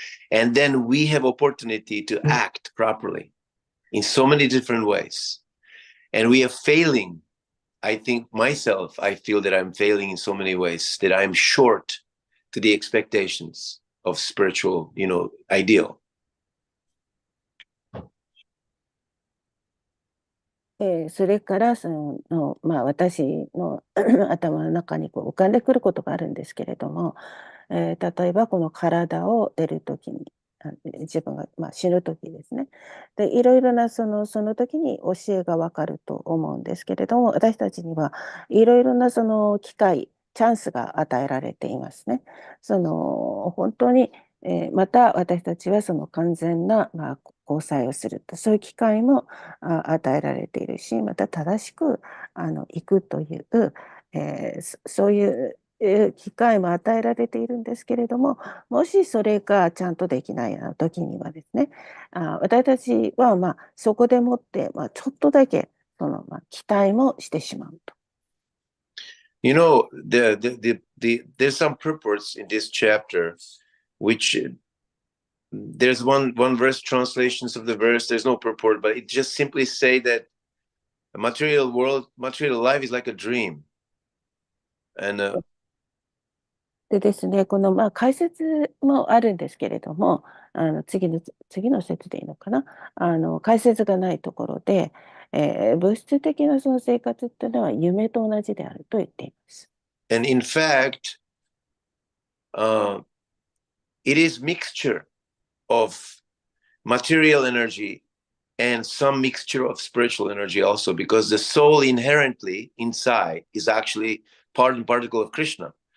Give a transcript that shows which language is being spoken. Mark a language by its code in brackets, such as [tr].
[en] And then we have opportunity to act properly in so many different ways. And we are failing. I think myself, I feel that I'm failing in so many ways, that I'm short to the expectations of spiritual, ideal. [ja] それから私の頭の中に浮かんでくることがあるんですけれども、例えばこの体を出るときに、自分が、死ぬときですね。で、いろいろなその時に教えがわかると思うんですけれども、私たちにはいろいろなその機会、チャンスが与えられていますね。本当に、また私たちはその完全な、交際をすると、そういう機会も与えられているし、また正しく行くという、そういう機会も与えられているんですけれども、もしそれがちゃんとできないような時にはですね、私たちはそこでもって、ちょっとだけ期待もしてしまうと。 [en] There's some purports in this chapter, which there's one verse translations of the verse. There's no purport, but it just simply say that the material life is like a dream. And [ja] でですね、この解説もあるんですけれども、次の説でいいのかな、解説がないところで、物質的なその生活っていうのは夢と同じであると言っています。 [en] And in fact, it is mixture of material energy and some mixture of spiritual energy also, because the soul inherently inside is actually part and particle of Krishna.